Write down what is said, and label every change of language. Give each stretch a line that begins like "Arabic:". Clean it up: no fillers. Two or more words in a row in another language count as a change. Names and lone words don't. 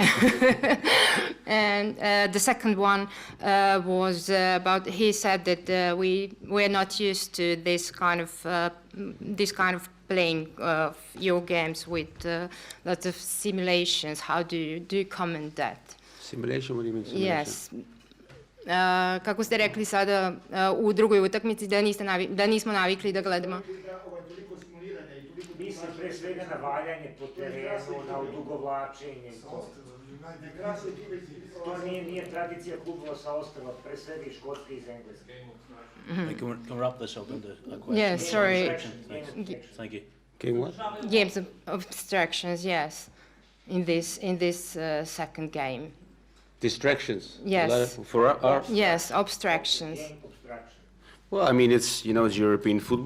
English: And the second one was about. He said that we're not used to this kind of playing your games with lots of simulations. How do you comment that? Simulation? What do you mean simulation? Yes.
Serbian: Kako ste rekli sada u drugoj utakmici da nismo navikli da gledamo. Mislim pre svega na valjanje po terenu, na odugovlačenje. To nije tradicija klubova sa ostrva, pre svega iz Škotske i iz Engleske.
English: Can wrap this up into a question. Yeah, sorry. Thank you. King what? Games of obstructions, yes, in this second game. Distractions. Yes. For our. Yes, obstructions. Well, I mean, it's European football.